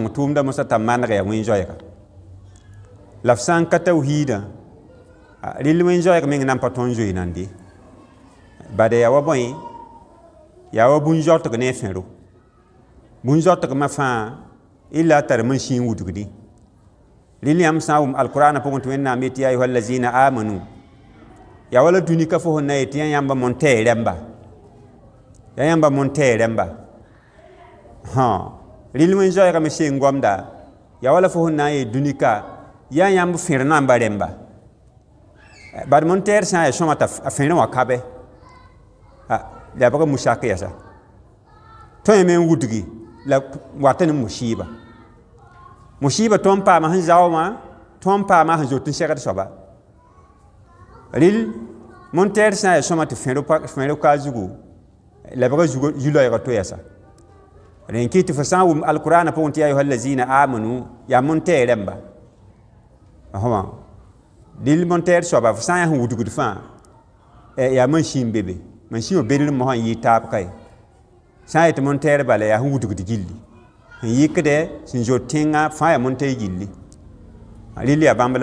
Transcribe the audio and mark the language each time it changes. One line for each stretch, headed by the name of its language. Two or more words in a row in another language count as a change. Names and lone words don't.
Mossi: tʋʋmda mosã t'a maneg yaa wẽn-zoɛɛga la f sã n ka tawhiidã rɩl wẽn-zoɛɛg meng nan pa tõnd zoe nande bada yaa wa bõe yaa wa bũn-zoatg ne a fẽro bũn-zoatgmã fãa illa a tar mansiin wudgdẽ rɩl yãmb sã n wʋm alqurana pʋgẽ tɩ wẽnnaam yetɩ
Arabic: يا أيها الذين آمنوا
Mossi: yaa wala dũnika fo sẽn na yetɩ yã yãmba mon-tɛɛ rẽmba yaa yãmba mon-tɛɛ rẽmba rɩl wẽn-zoɛɛgã me seen goamda yaa wala fo sẽn na n yee dũnika yaa yãmb fẽr namba rẽmba bad mon-tɛɛr sã n yaa sõma t'a fẽrẽ wã kabɛ la bg musak yasa tõe me n wudgi la wat ne musiiba tõnd paama sẽn zaoomã tõnd paama sẽn zot n segd soaba rɩl mon-tɛɛr sã n yaa sõma tɩ fẽr ka zugu la bg zu-loɛɛgã to yasa rẽn kɩ tɩ fo sã n wʋm alqurana pʋgẽ tɩ
Arabic: يا أيها الذين آمنوا
Mossi: yaa mon-tɛɛ rẽmba dɩl mon-tɛɛr soaba fo sã n yaa sẽn wudgd fãa yaa mansiin bebe mansiin wã bedr mosã n yɩɩ taab ka ye sã n yetɩ mon-tɛɛr bala yaa sẽn wudgd gilli sẽn yɩkdɛ sẽn zot tẽngã fãa yaa mon-tɛɛ gilli rɩl yaa bãmb